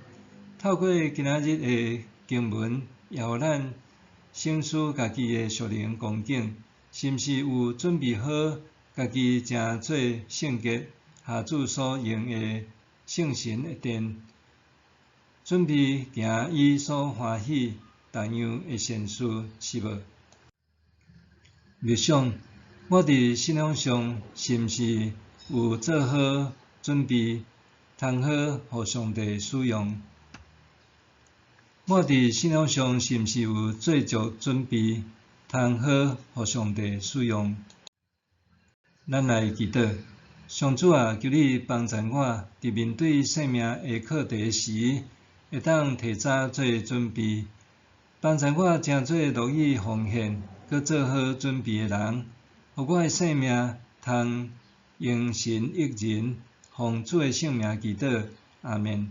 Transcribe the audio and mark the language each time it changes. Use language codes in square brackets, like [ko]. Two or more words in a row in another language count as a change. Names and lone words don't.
[nan] 透过今仔日的经文，也互咱省思家己的属灵光景，是毋是有准备好家己成做圣洁，下主所用的圣神的殿， 准备行伊所欢喜但样的善事，是无？默想，我伫信仰上是毋是有做好准备，通好互上帝使用？我伫信仰上是毋是有做足准备，通好互上帝使用？咱来祈祷，上主啊，求你帮助我，伫面对生命的课题时，会当提早做准备，帮助我诚做乐意奉献，佮做好准备的人，互我的生命通用神益人，奉主的圣名祈祷，阿们。